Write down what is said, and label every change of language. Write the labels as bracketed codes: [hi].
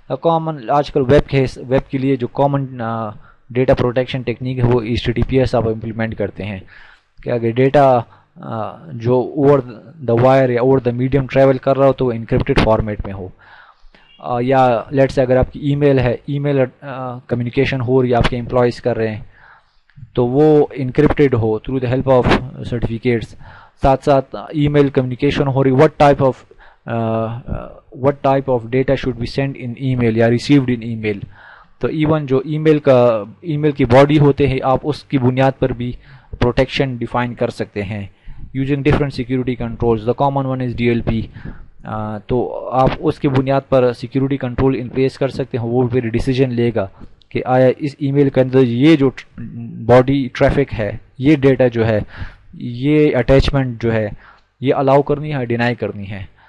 [ur] Common آج کل web کے لیے جو کامن ڈیٹا پروٹیکشن ٹیکنیک ہے وہ HTTPS آپ امپلیمنٹ کرتے ہیں کہ اگر ڈیٹا جو [en] over the wire [ur] یا [en] over the medium [ur] ٹریول کر رہا ہو تو وہ انکرپٹڈ فارمیٹ میں ہو. یا [en] لیٹس سے [ur] اگر آپ کی ای میل ہے, ای میل کمیونیکیشن ہو رہی ہے, آپ کے امپلائیز کر رہے ہیں, تو وہ encrypted ہو [en] Through the help of certificates. [ur] ساتھ ساتھ ای میل کمیونیکیشن ہو رہی, [en] what type of data should be sent in email یا received in email. [ur] تو ایون جو ای میل کی باڈی ہوتے ہیں آپ اس کی بنیاد پر بھی پروٹیکشن ڈیفائن کر سکتے ہیں [en] Using different security controls. The common one is DLP. [ur] تو آپ اس کی بنیاد پر سیکورٹی کنٹرول ان پلیس کر سکتے ہیں. وہ پھر ڈیسیجن لے گا کہ آیا اس ای میل کے اندر یہ جو باڈی ٹریفک ہے, یہ ڈیٹا جو ہے, یہ اٹیچمنٹ جو ہے, یہ الاؤ کرنی ہے, ڈینائی کرنی ہے.